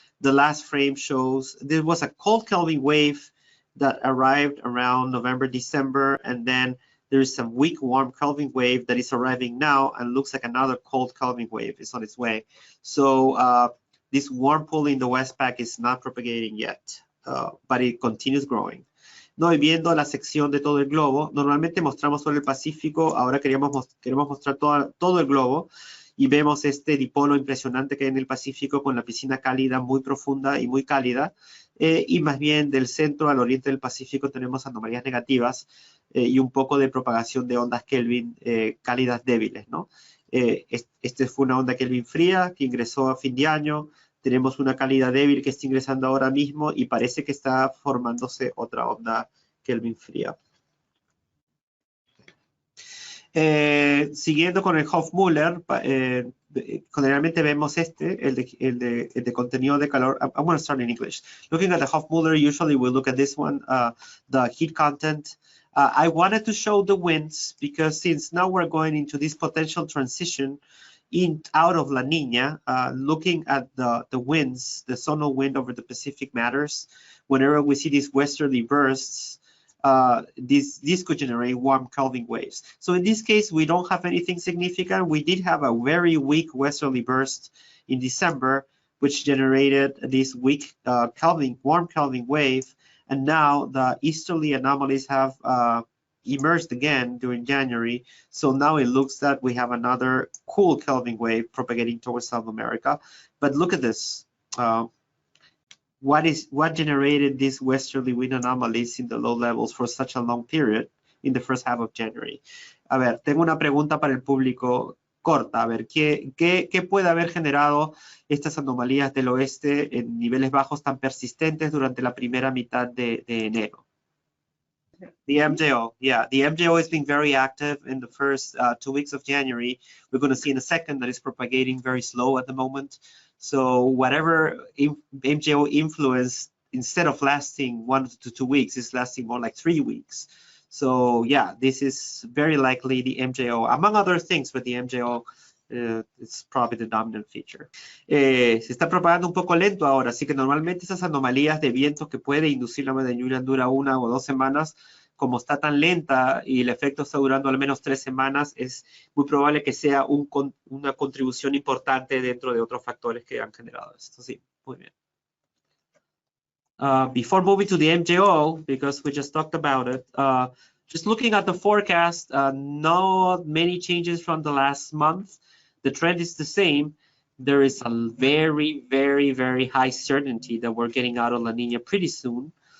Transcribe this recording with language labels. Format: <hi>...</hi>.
<en>The last frame shows there was a cold Kelvin wave that arrived around November, December, and then there is some weak warm Kelvin wave that is arriving now and looks like another cold Kelvin wave is on its way. So this warm pool in the West Pac is not propagating yet, but it continues growing.</en> <es>No, y viendo la sección de todo el globo, normalmente mostramos solo el Pacífico, ahora queremos mostrar todo el globo, y vemos este dipolo impresionante que hay en el Pacífico con la piscina cálida muy profunda y muy cálida, y más bien del centro al oriente del Pacífico tenemos anomalías negativas y un poco de propagación de ondas Kelvin cálidas débiles, ¿no? Este fue una onda Kelvin fría que ingresó a fin de año, tenemos una cálida débil que está ingresando ahora mismo y parece que está formándose otra onda Kelvin fría. Siguiendo con el Hofmüller, generalmente vemos el de contenido de calor.</es> <en>I'm going to start in English. Looking at the Hofmüller, usually we look at this one, the heat content. I wanted to show the winds because since now we're going into this potential transition out of La Niña, looking at the winds, the zonal wind over the Pacific matters. Whenever we see these westerly bursts, this could generate warm Kelvin waves. So in this case, we don't have anything significant. We did have a very weak westerly burst in December, which generated this weak warm Kelvin wave. And now the easterly anomalies have emerged again during January. So now it looks that we have another cool Kelvin wave propagating towards South America. But look at this. What generated these westerly wind anomalies in the low levels for such a long period in the first half of January?</en> <es>A ver, tengo una pregunta para el público corta. A ver, ¿qué puede haber generado estas anomalías del oeste en niveles bajos tan persistentes durante la primera mitad de enero?</es> <en>The MJO, yeah, the MJO has been very active in the first 2 weeks of January. We're going to see in a second that it's propagating very slow at the moment. So whatever MJO influence, instead of lasting 1 to 2 weeks, is lasting more like 3 weeks. So yeah, this is very likely the MJO, among other things, but the MJO it's probably the dominant feature.</en> <es>Se está propagando un poco lento ahora, así que normalmente esas anomalías de vientos que puede inducir la lluvia dura 1 o 2 semanas, como está tan lenta y el efecto está durando al menos 3 semanas, es muy probable que sea una contribución importante dentro de otros factores que han generado esto. Sí, muy bien.</es> <en>Before moving to the MJO, because we just talked about it, just looking at the forecast, not many changes from the last month. The trend is the same. There is a very, very, very high certainty that we're getting out of La Nina pretty soon.</en>